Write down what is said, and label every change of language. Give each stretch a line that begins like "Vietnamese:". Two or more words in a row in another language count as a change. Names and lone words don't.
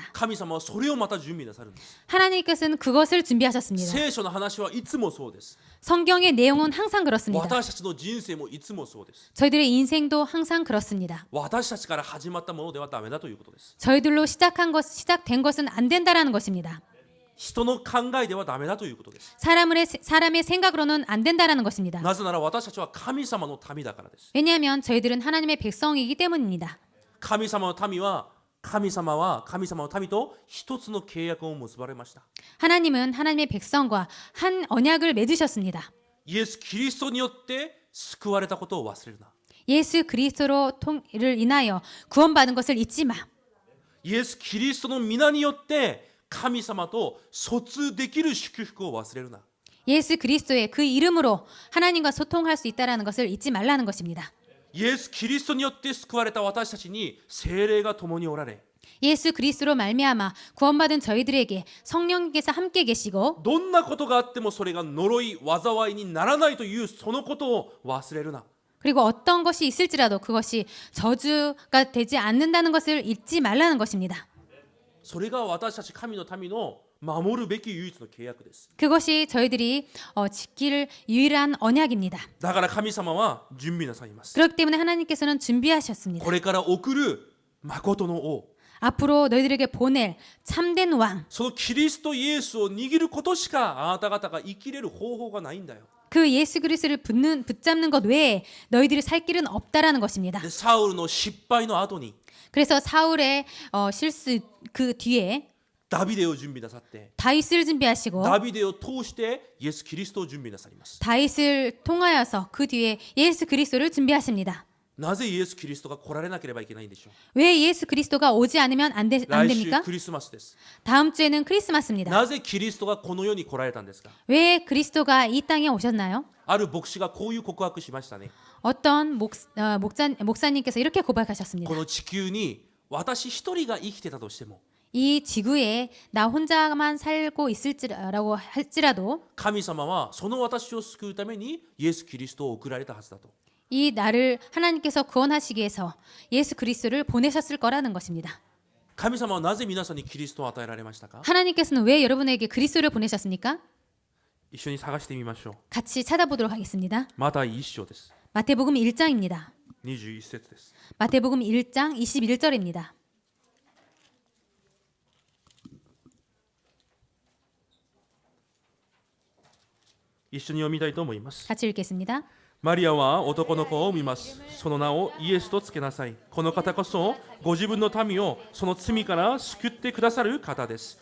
Japanese: 神様はそれをまた準備なさるんです。
Korean: 하나님께서는 그것을 준비하셨습니다.
Japanese: 聖書の話はいつもそうです。
Korean: 성경의 내용은 항상 그렇습니다.
Japanese: 私たちの人生もいつもそうです。
Korean: 저희들의 인생도 항상 그렇습니다.
Japanese: 私たちから始まったものではダメだということです。
Korean: 저희들로 시작된 것은 안 된다라는 것입니다.
Japanese: 人の考えではダメだということです。
Korean: 사람의 생각으로는 안 된다라는 것입니다.
Japanese: なぜなら私たちは神様の民だからです。
Korean: 왜냐하면 저희들은 하나님의 백성이기 때문입니다.
Japanese: 神様の民は神様の民と一つの契約を結ばれました。
Korean: 하나님은 하나님의 백성과 한 언약을 맺으셨습니다.
Japanese: イエス・キリストによって救われたことを忘れるな。
Korean: 예수 그리스도를 인하여 구원받은 것을 잊지 마.
Japanese: イエス・キリストの皆によって神様と疎通できる祝福を忘れるな。
Korean: 예수 그리스도의 그 이름으로 하나님과 소통할 수 있다라는 것을 잊지 말라는 것입니다.
Japanese: イエス・キリストによって救われた私たちに聖霊が共におられ、
Korean: 예수 그리스도로 말미암아 구원받은 저희들에게 성령께서 함께 계시고
Japanese: どんなことがあってもそれが呪い災いにならないというそのことを忘れるな。
Korean: 그리고 어떤 것이 있을지라도 그것이 저주가 되지 않는다는 것을 잊지 말라는 것입니다.
Japanese: それが私たち神の民の守るべき唯一の契約です。
Korean: 그것이 저희들이 지킬 유일한 언약입니다.
Japanese: だから神様は準備なさいます。
Korean: 그렇기 때문에 하나님께서는 준비하셨습니다.
Japanese: これから送る誠の王、
Korean: 앞으로 너희들에게 보낼 참된 왕,
Japanese: そのキリストイエスを握ることしかあなた方が生きれる方法がないんだよ。
Korean: 그 예수 그리스도를 붙잡는 것 외에 너희들이 살 길은 없다라는 것입니다.
Japanese: でサウルの失敗の後に
Korean: 그래서 사울의 실수 그 뒤에
Japanese: ダビデを準備なさって
Korean: 다윗을 준비하시고
Japanese: ダビデを通してイエス・キリストを準備なさります。
Korean: 다윗을 통하여서 그 뒤에 예수 그리스도를 준비하십니다.
Japanese: なぜイエス・キリストが来られなければいけないんでしょう。
Korean: 왜 예수 그리스도가 오지 않으면 안
Japanese: 来週
Korean: 됩니까?
Japanese: クリスマスです。
Korean: 다음 주에는 크리스마스입니다.
Japanese: なぜキリストがこの世に来られたんですか。
Korean: 왜 그리스도가 이 땅에 오셨나요?
Japanese: ある牧師がこういう告白しましたね。
Korean: 어떤 목사님께서 이렇게 고백하셨습니다.
Japanese: この地球に私一人が生きてたとしても
Korean: 이 지구에 나 혼자만 살고 있을지라고 할지라도
Japanese: 神様はその私を救うためにイエス・キリストを送られたはずだと。
Korean: 이 나를 하나님께서 구원하시기 위해서 예수 그리스도를 보내셨을 거라는 것입니다.
Japanese: 神様はなぜ皆さんにキリストを与えられましたか。
Korean: 하나님께서는 왜 여러분에게 그리스도를 보내셨습니까?
Japanese: 一緒に探してみましょう。
Korean: 같이 찾아보도록 하겠습니다.
Japanese: マタイ一章です。
Korean: 마태복음 1장입니다.
Japanese: 21 節です。
Korean: 마태복음 1장 21절입니다.
Japanese: 一緒に読みたいと思います。
Korean: 같이 읽겠습니다.
Japanese: マリアは男の子を産みます。その名をイエスとつけなさい。この方こそご自分の民をその罪から救ってくださる方です。